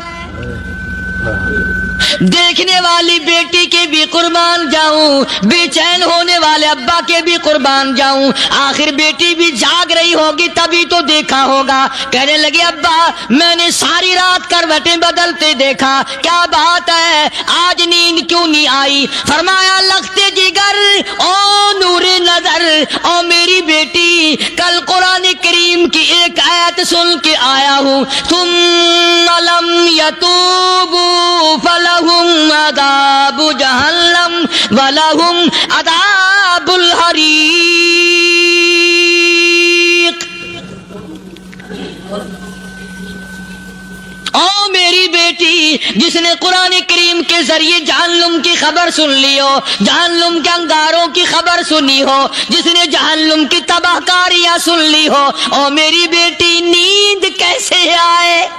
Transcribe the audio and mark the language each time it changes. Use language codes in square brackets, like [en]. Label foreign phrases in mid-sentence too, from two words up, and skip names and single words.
[ur] دیکھنے والی بیٹی کے بھی قربان جاؤں، بے چین ہونے والے ابا کے بھی قربان جاؤں، آخر بیٹی بھی جاگ رہی ہوگی تبھی تو دیکھا ہوگا۔ کہنے لگے ابا میں نے ساری رات کروٹیں بدلتے دیکھا، کیا بات ہے، آج نیند کیوں نہیں آئی؟ فرمایا لگتے جی جگر او نور نظر او میری بیٹی، کل قرآن کریم کی ایک آیت سن کے آیا ہوں، [ar] ثم لم یتوبوا فلہم عذاب جہنم ولہم عذاب الحریق۔ [ur] او میری بیٹی، جس نے قرآن کریم کے ذریعے جہنم کی خبر سن لی ہو، جہنم کے انگاروں کی خبر سنی ہو، جس نے جہنم کی تباہ کاریاں سن لی ہو، او میری بیٹی نیند کیسے آئے؟